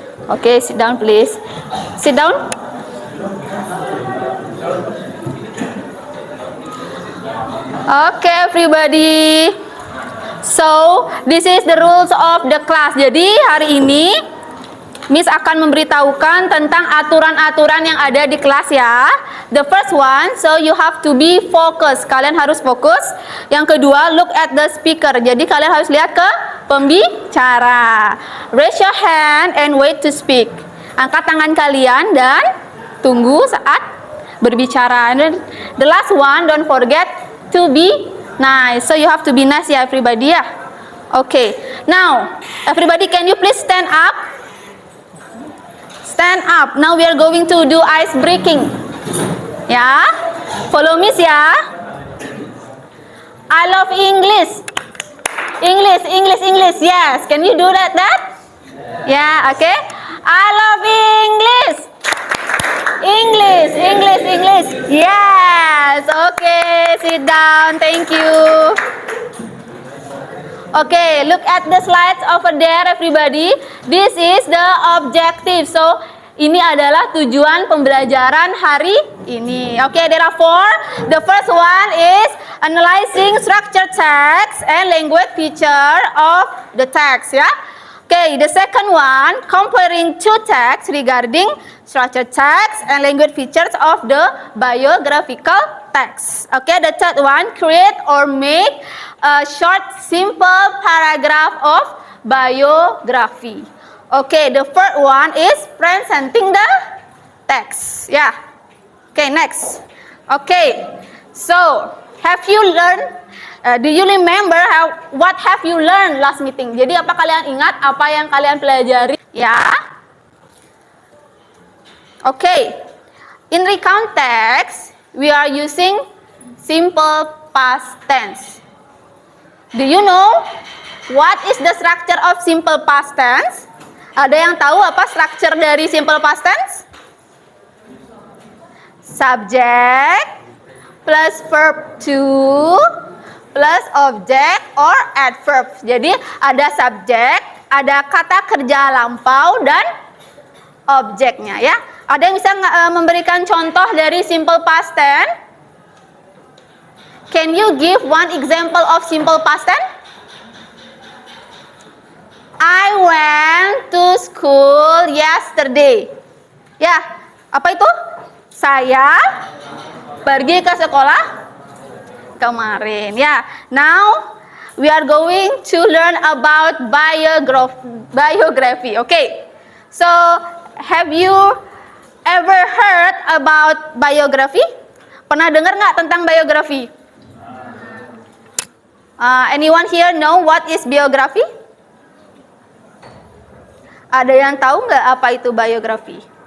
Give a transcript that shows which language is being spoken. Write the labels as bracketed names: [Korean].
[English] Okay, sit down please. Sit down. Okay, everybody. So, this is the rules of the class. [Indonesian] Jadi, hari ini Miss akan memberitahukan tentang aturan-aturan yang ada di kelas ya. [English] The first one, so you have to be focused. [Indonesian] Kalian harus fokus. Yang kedua, [English] look at the speaker. [Indonesian] Jadi kalian harus lihat ke pembicara. [English] Raise your hand and wait to speak. [Indonesian] Angkat tangan kalian dan tunggu saat berbicara. [English] And the last one, don't forget to be nice. So you have to be nice ya everybody ya. Okay. Now, everybody can you please stand up? Stand up. Now we are going to do ice breaking. Ya, follow Miss ya. I love English. English, English, English. Yes. Can you do that? Yeah. Okay. I love English. English, English, English. Yes. Okay. Sit down. Thank you. Okay, look at the slides over there everybody. This is the objective. [Indonesian] So, ini adalah tujuan pembelajaran hari ini. [English] Okay, there are 4. The first one is analyzing structured text and language feature of the text, ya. Okay, the second one, comparing two texts regarding structured text and language features of the biographical text. Okay, the third one, create or make a short, simple paragraph of biography. Okay, the fourth one is presenting the text. Yeah. Okay, next. Okay, so have you learned? Do you remember what have you learned last meeting? [Indonesian] Jadi apa kalian ingat apa yang kalian pelajari? Ya. [English] Okay. In recount text, we are using simple past tense. Do you know what is the structure of simple past tense? [Indonesian] Ada yang tahu apa structure dari simple past tense? [English] Subject plus verb to plus object or adverb. [Indonesian] Jadi ada subjek, ada kata kerja lampau dan objeknya ya. Ada yang bisa memberikan contoh dari simple past tense? [English] Can you give one example of simple past tense? I went to school yesterday. [Indonesian] Ya, apa itu? Saya pergi ke sekolah kemarin. [English] Ya, now we are going to learn about biography. Okay, so have you ever heard about biography? [Indonesian] Pernah dengar nggak tentang biografi? [English] Anyone here know what is biography? [Indonesian] Ada yang tahu nggak apa itu biografi?